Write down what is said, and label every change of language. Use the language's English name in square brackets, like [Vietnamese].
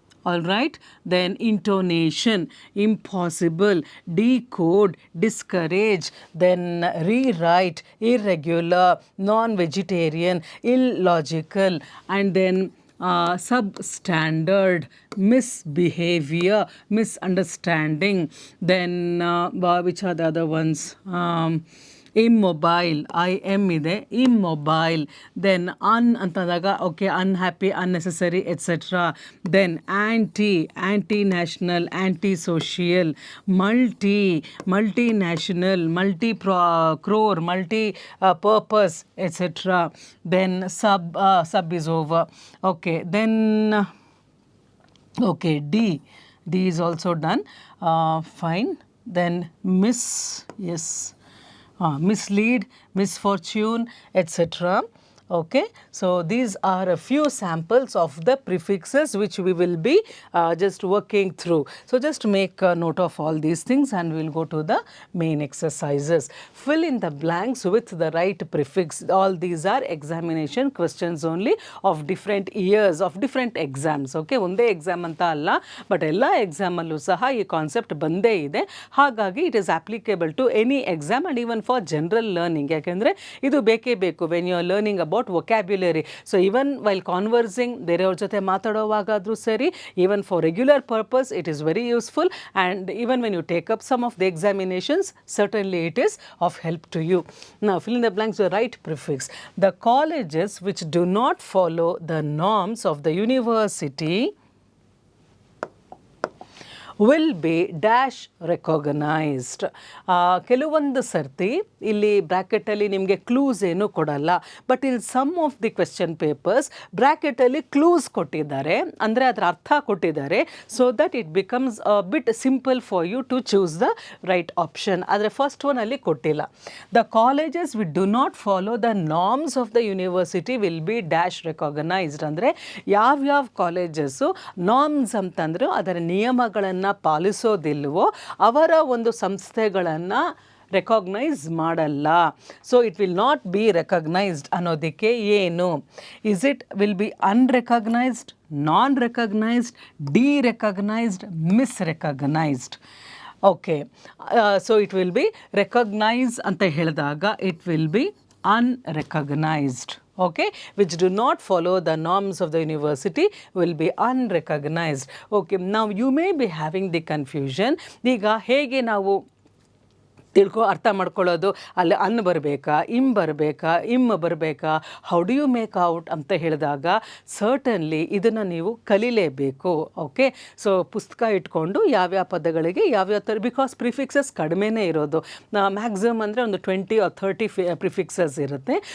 [English] All right, then intonation, impossible, decode, discourage, then rewrite, irregular, non-vegetarian, illogical, and then substandard, misbehavior, misunderstanding, then which are the other ones? Immobile, I M ಇದೆ, immobile. Then un ಅಂತಂದಾಗ okay unhappy, unnecessary etcetera. Then anti, anti national, anti social. Multi, multi national, multi crore, multi purpose etcetera. Then sub is over. Okay, then okay de, de is also done. Fine. Then miss, yes, mislead, misfortune, etc. Okay, so these are a few samples of the prefixes which we will be just working through. So just make a note of all these things and we'll go to the main exercises. Fill in the blanks with the right prefix. All these are examination questions only of different years, of different exams. [Kannada] Okay, ಒಂದೇ exam ಅಂತ ಅಲ್ಲ, but ಎಲ್ಲ ಎಕ್ಸಾಮಲ್ಲೂ ಸಹ ಈ concept ಬಂದೇ ಇದೆ. [English] ಹಾಗಾಗಿ it is applicable to any exam and even for general learning. [Kannada] ಯಾಕೆಂದರೆ ಇದು ಬೇಕೇ ಬೇಕು [English] When you are learning about vocabulary. So even while conversing, [Kannada] ಬೇರೆಯವ್ರ ಜೊತೆ ಮಾತಾಡೋವಾಗಾದರೂ ಸರಿ, [English] even for regular purpose it is very useful, and even when you take up some of the examinations, certainly it is of help to you. Now fill in the blanks with the right prefix. The colleges which do not follow the norms of the university will be dash recognized. [Kannada] ಕೆಲವೊಂದು ಸರ್ತಿ ಇಲ್ಲಿ ಬ್ರ್ಯಾಕೆಟಲ್ಲಿ ನಿಮಗೆ clues ಏನು ಕೊಡಲ್ಲ, [English] but in some of the question papers [Kannada] ಬ್ರ್ಯಾಕೆಟಲ್ಲಿ clues ಕೊಟ್ಟಿದ್ದಾರೆ, ಅಂದರೆ ಅದರ ಅರ್ಥ ಕೊಟ್ಟಿದ್ದಾರೆ, [English] So that it becomes bit simple for you to choose the right option. [Kannada] ಆದರೆ ಫಸ್ಟ್ ಒನಲ್ಲಿ ಕೊಟ್ಟಿಲ್ಲ. [English] The colleges which do not follow the norms of the university will be dash recognised. [Kannada] ಅಂದರೆ ಯಾವ್ಯಾವ colleges norms ಅಂತಂದ್ರೆ ಅದರ ನಿಯಮಗಳನ್ನು ಪಾಲಿಸೋದಿಲ್ವೋ ಅವರ ಒಂದು ಸಂಸ್ಥೆಗಳನ್ನು ರೆಕಾಗ್ನೈಸ್ ಮಾಡಲ್ಲ. [English] so it will not be recognised [Kannada] ಅನ್ನೋದಕ್ಕೆ ಏನು? [English] Is it will be unrecognised, non recognised, derecognised, misrecognised? Okay, so it will be recognise ಅಂತ ಹೇಳಿದಾಗ it will be unrecognized. Okay, which do not follow the norms of the university will be unrecognized. Okay, now you may be having the confusion. [Kannada] ಈಗ ಹೇಗೆ ನಾವು ಅರ್ಥ ಮಾಡ್ಕೊಳ್ಳೋದು, ಅಲ್ಲಿ ಅನ್ ಬರಬೇಕಾ, ಇಮ್ ಬರಬೇಕಾ, [English] how do you make out [Kannada] ಅಂತ ಹೇಳಿದಾಗ ಸರ್ಟನ್ಲಿ ಇದನ್ನು ನೀವು ಕಲಿಲೇಬೇಕು. ಓಕೆ, ಸೊ ಪುಸ್ತಕ ಇಟ್ಕೊಂಡು ಯಾವ್ಯಾವ ಪದಗಳಿಗೆ ಯಾವ್ಯಾವ ಥರ, ಬಿಕಾಸ್ ಪ್ರಿಫಿಕ್ಸಸ್ ಕಡಿಮೆನೇ ಇರೋದು, ಮ್ಯಾಕ್ಸಿಮಮ್ ಅಂದರೆ ಒಂದು 20 or 30 ಪ್ರಿಫಿಕ್ಸಸ್ ಇರುತ್ತೆ.